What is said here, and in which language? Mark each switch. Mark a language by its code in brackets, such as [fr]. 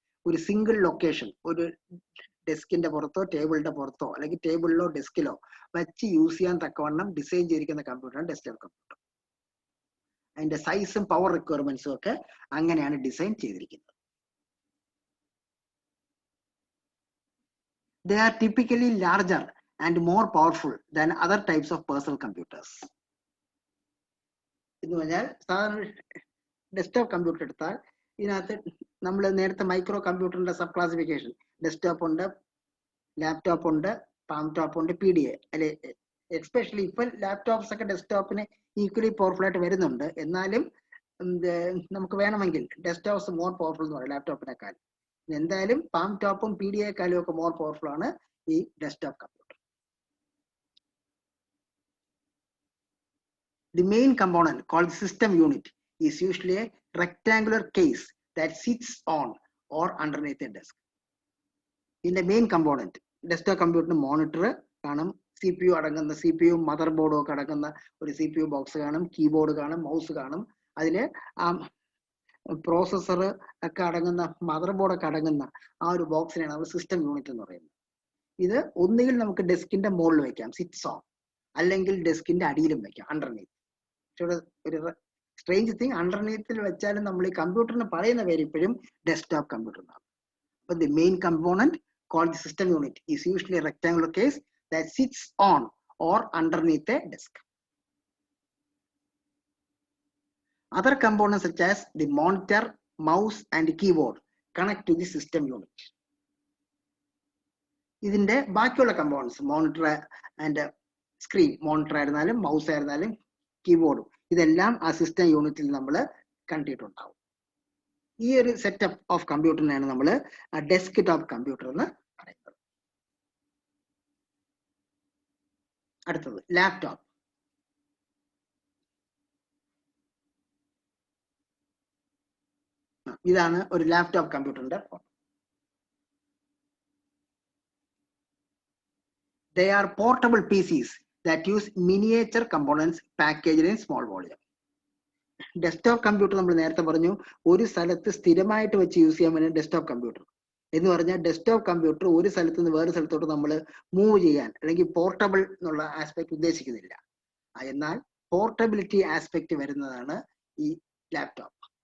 [ml] ഒരു single location, ഒരു ഡെസ്കിന്റെ പുറത്തോ ടേബിളിന്റെ പുറത്തോ അല്ലെങ്കിൽ ടേബിളിലോ ഡെസ്കിലോ വെച്ച് യൂസ് ചെയ്യാൻ തക്കവണ്ണം ഡിസൈൻ ചെയ്തിരിക്കുന്ന കമ്പ്യൂട്ടറാണ് ഡെസ്ക്ടോപ്പ് കമ്പ്യൂട്ടർ. അതിന്റെ സൈസും പവർ റിക്വയർമെന്റ്സും ഒക്കെ അങ്ങനെയാണ് ഡിസൈൻ ചെയ്തിരിക്കുന്നത്. [en] They are typically larger and more powerful than other types of personal computers. [ml] എന്ന് പറഞ്ഞാൽ സാധാരണ ഡെസ്ക്ടോപ്പ് കമ്പ്യൂട്ടർ എടുത്താൽ ഇതിനകത്ത് നമ്മൾ നേരത്തെ മൈക്രോ കമ്പ്യൂട്ടറിന്റെ സബ് ക്ലാസിഫിക്കേഷൻ ഡെസ്ക്ടോപ്പ് ഉണ്ട്, ലാപ്ടോപ്പ് ഉണ്ട്, പാം ടോപ്പ് ഉണ്ട്, PDA അല്ലെ. എസ്പെഷ്യലി ഇപ്പൊ ലാപ്ടോപ്സ് ഒക്കെ ഡെസ്ക്ടോപ്പിന് ഈക്വലി പവർഫുൾ ആയിട്ട് വരുന്നുണ്ട്. എന്നാലും നമുക്ക് വേണമെങ്കിൽ ഡെസ്ക്ടോപ്സ് മോർ പവർഫുൾ എന്ന് പറയും ലാപ്ടോപ്പിനേക്കാൾ. എന്തായാലും പാം ടോപ്പും PDA-ക്കാളും ഒക്കെ മോർ പവർഫുൾ ആണ് ഈ desktop computer. [en] The main component called system unit is usually a rectangular case that sits on or underneath a desk. [ml] ഇതിന്റെ മെയിൻ കമ്പോണന്റ് ഡെസ്ക്ടോപ്പ് കമ്പ്യൂട്ടറിന് മോണിറ്റർ കാണും, CPU അടങ്ങുന്ന CPU മദർ ബോർഡും ഒക്കെ അടങ്ങുന്ന ഒരു CPU ബോക്സ് കാണും, കീബോർഡ് കാണും, മൗസ് കാണും. അതില് പ്രോസസർ ഒക്കെ അടങ്ങുന്ന മദർ ബോർഡ് ഒക്കെ അടങ്ങുന്ന ആ ഒരു ബോക്സിനാണ് നമ്മൾ സിസ്റ്റം യൂണിറ്റ് എന്ന് പറയുന്നത്. ഇത് ഒന്നുകിൽ നമുക്ക് ഡെസ്കിന്റെ മുകളിൽ വെക്കാം, [en] sits on, [ml] അല്ലെങ്കിൽ ഡെസ്കിന്റെ അടിയിലും വെക്കാം, അണ്ടർനീത്ത്. ഒരു സ്ട്രേഞ്ച് തിങ്, അണ്ടർനീത്തിൽ വെച്ചാലും നമ്മൾ ഈ കമ്പ്യൂട്ടറിന് പറയുന്ന പേര് ഇപ്പോഴും ഡെസ്ക്ടോപ്പ് കമ്പ്യൂട്ടർ എന്നാണ്. [en] അപ്പൊ the main component called the system unit is usually a rectangular case that sits on or underneath a desk. Other components such as the monitor, mouse and keyboard connect to the system unit. [ml] ഇതിന്റെ ബാക്കിയുള്ള components monitor and screen, monitor ആയിരുന്നാലും mouse ആയിരുന്നാലും കീബോർഡും ഇതെല്ലാം ആ system യൂണിറ്റിൽ നമ്മൾ കണ്ടിട്ടുണ്ടാവും. ഈ ഒരു സെറ്റപ്പ് ഓഫ് കമ്പ്യൂട്ടറിനെയാണ് നമ്മൾ ഡെസ്ക് ടോപ്പ് കമ്പ്യൂട്ടർ എന്ന് പറയുന്നത്. അടുത്തത് ലാപ്ടോപ്പ്. ഇതാണ് ഒരു ലാപ്ടോപ്പ് കമ്പ്യൂട്ടറിന്റെ photo. [en] They are portable PCs that use miniature components packaged in small volume. [ml] Desktop computer നമ്മൾ നേരത്തെ പറഞ്ഞു ഒരു സ്ഥലത്ത് സ്ഥിരമായിട്ട് വെച്ച് യൂസ് ചെയ്യാൻ വേണ്ടി ഡെസ്ക്ടോപ്പ് കമ്പ്യൂട്ടർ എന്ന് പറഞ്ഞാൽ ഡെസ്ക്ടോപ്പ് കമ്പ്യൂട്ടർ ഒരു സ്ഥലത്ത് നിന്ന് വേറെ സ്ഥലത്തോട്ട് നമ്മൾ മൂവ് ചെയ്യാൻ അല്ലെങ്കിൽ പോർട്ടബിൾ എന്നുള്ള ആസ്പെക്ട് ഉദ്ദേശിക്കുന്നില്ല. എന്നാൽ പോർട്ടബിലിറ്റി ആസ്പെക്ട് വരുന്നതാണ് ഈ ലാപ്ടോപ്പ്.